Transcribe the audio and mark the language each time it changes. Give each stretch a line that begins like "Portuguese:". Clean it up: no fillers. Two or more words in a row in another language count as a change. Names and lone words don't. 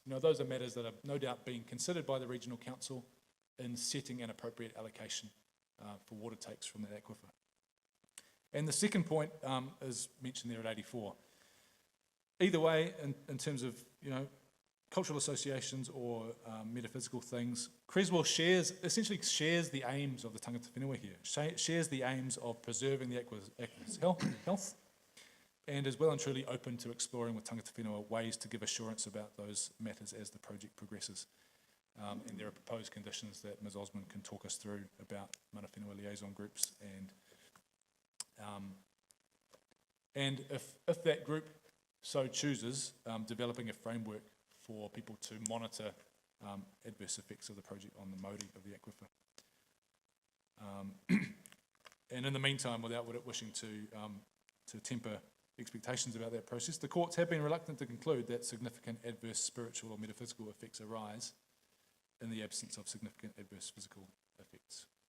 English: Those are matters that are no doubt being considered by the Regional Council in setting an appropriate allocation for water takes from that aquifer. And the second point is mentioned there at 84. Either way, in terms of, cultural associations or metaphysical things, Creswell essentially shares the aims of the
Māori: tangata whenua
English: here, shares the aims of preserving the aquifer's health, and is well and truly open to exploring with
Māori: tangata whenua
English: ways to give assurance about those matters as the project progresses. And there are proposed conditions that Ms Osmond can talk us through about
Māori: mana whenua
English: liaison groups, and if that group so chooses, developing a framework for people to monitor adverse effects of the project on the Māori of the aquifer. And in the meantime, without wishing to temper expectations about that process, the courts have been reluctant to conclude that significant adverse spiritual or metaphysical effects arise in the absence of significant adverse physical effects.